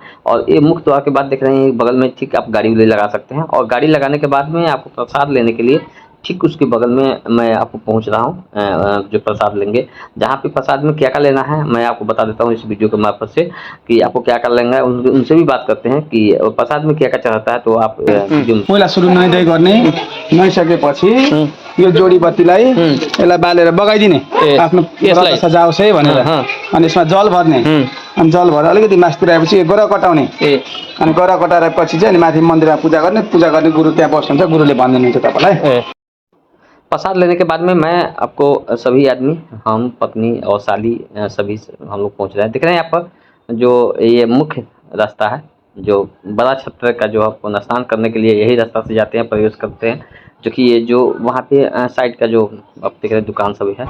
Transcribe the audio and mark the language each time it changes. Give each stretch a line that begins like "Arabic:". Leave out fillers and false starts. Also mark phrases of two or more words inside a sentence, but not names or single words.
Hindi: और ये मुख्य द्वार के बाद देख रहे हैं बगल में, ठीक आप गाड़ी लगा सकते हैं। और गाड़ी लगाने के बाद में आपको प्रसाद लेने के लिए ठीक उसके बगल में मैं आपको पहुंच रहा हूं, जो प्रसाद लेंगे। जहाँ पे प्रसाद में क्या क्या लेना है मैं आपको बता देता हूँ इस वीडियो के मार्फत से, कि आपको क्या क्या लेना है। उनसे भी बात करते हैं कि प्रसाद में क्या क्या चढ़ाता है। तो आप
Nepali: पहिला सुरु नुहाइधुवाइ गर्ने, नुहाइसकेपछि यो जोडी बत्तीलाई यसलाई बालेर बगाइदिने, आफ्नो व्रत सजाओस् है भनेर। अनि यसमा जल भर्ने, अनि जल भरेर अलिकति मास्तिर आएपछि गरह कटाउने, अनि गरह कटाएपछि चाहिँ अनि माथि मन्दिरमा पूजा गर्ने गुरु त्यहाँ बस्नुहुन्छ, गुरुले भनिदिनुहुन्छ तपाईँलाई।
Hindi: प्रसाद लेने के बाद में मैं आपको सभी आदमी, हम पत्नी और साली सभी हम लोग पहुंच रहे हैं। देख रहे हैं यहाँ पर जो ये मुख्य रास्ता है, जो बड़ा छत्र का, जो आप स्नान करने के लिए यही रास्ता से जाते हैं, प्रवेश करते हैं। जो कि ये जो वहाँ पे साइड का जो आप देख रहे हैं दुकान सभी है।